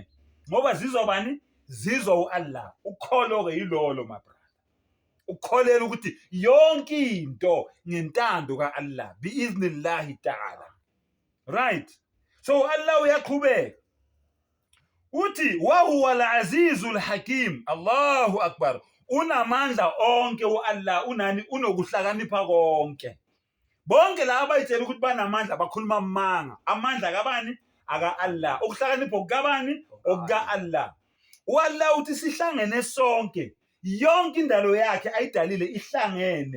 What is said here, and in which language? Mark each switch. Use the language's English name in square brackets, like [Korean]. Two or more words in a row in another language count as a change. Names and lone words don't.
[Zulu] Ngoba zizobani? Zizwa uAllah. Ukholo-ke yilolo [English] my brother. [Zulu] Ukholela ukuthi yonke into ngentando kaAllah [Arabic] biiznillahi ta'ala. [English] Right? So [Zulu] Allah uyaqhubeka. [Arabic] Uthi wa huwa al-azizul hakim. Allahu akbar. [Zulu] Unamandla onke uAllah, unani? Unokuhlakanipha konke. Bonke laba bayitshela ukuthi banamandla bakhuluma amanga. Amandla kabani? Aka Allah. Ukuhlakanipha okukabani? Okuka Allah. uAllah uthi sihlangene sonke. Yonke indalo yakhe ayidalile ihlangene.